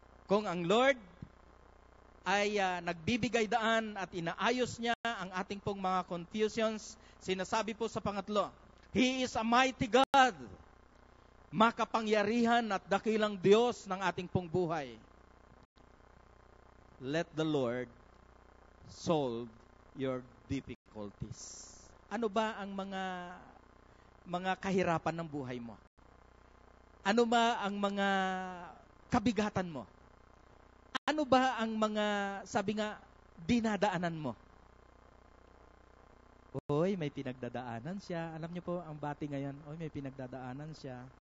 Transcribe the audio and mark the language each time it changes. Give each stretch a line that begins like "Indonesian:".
Filipino: Kung ang Lord ay nagbibigay daan at inaayos niya ang ating pong mga confusions, sinasabi po sa pangatlo,
English: He is a mighty God,
Filipino: makapangyarihan at dakilang Diyos ng ating pong buhay.
English: Let the Lord solve your difficulties.
Filipino: Ano ba ang mga kahirapan ng buhay mo? Ano ba ang mga kabigatan mo? Ano ba ang mga, sabi nga, dinadaanan mo? Oy, may pinagdadaanan siya. Alam niyo po, ang bati ngayon, may pinagdadaanan siya.